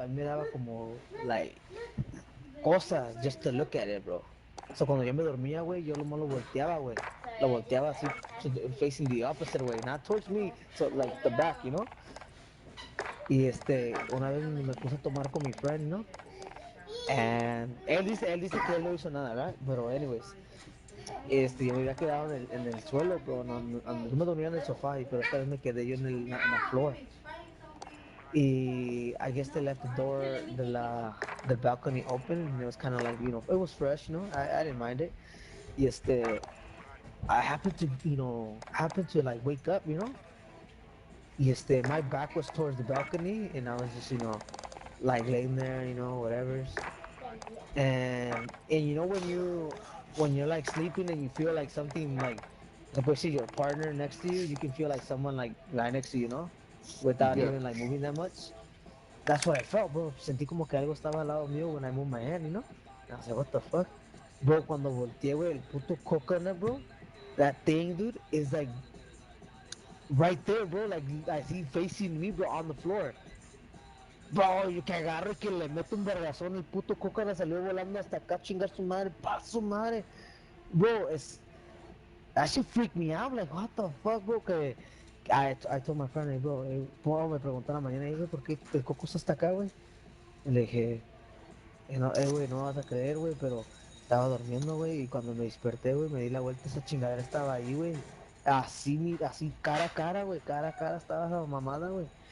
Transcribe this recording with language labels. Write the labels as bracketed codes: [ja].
[es] A mí me daba como, [en] like, [es] cosas [en] just to look at it, bro. [es] So, cuando yo me dormía, güey, yo lo volteaba, güey. Lo volteaba así, [en] facing the opposite way, not towards me, so, like, the back, you know? [es] Y una vez me puse a tomar con mi friend, ¿no? And él dice que él no hizo nada, ¿verdad? Pero, anyways, yo me había quedado en el suelo, bro. Yo me dormía en el sofá, pero esta vez me quedé yo en la floor. [en] Y I guess they left the door the balcony open, and it was kind of like, it was fresh, I didn't mind it. Y I happened to, like wake up, Y my back was towards the balcony, and I was just, like laying there, whatever. And when you're like sleeping and you feel like something like especially your partner next to you, you can feel like someone like right next to you, without Yeah. even like moving that much. That's what I felt, bro. [es] Sentí como que algo estaba al lado mío [en] when I moved my hand. And I was like, what the fuck? [es] Bro, cuando volteé, güey, el puto coconut, bro. [en] That thing, dude, is like right there, bro. Like I see facing me, bro, on the floor. [es] Bro, yo que agarro y que le meto un vergazón, el puto coconut salió volando hasta acá, chingar su madre, pa su madre. [en] Bro, that shit freaked me out. Like, what the fuck, bro? [es] Que [en] I told my friend, hey, bro, [es] me preguntó en la mañana, güey, ¿por qué el coco está hasta acá, güey? Y le dije, güey, no vas a creer, güey, pero estaba durmiendo, güey, y cuando me desperté, güey, me di la vuelta, esa chingadera estaba ahí, güey. Así, cara a cara, güey, cara a cara estaba esa mamada, güey.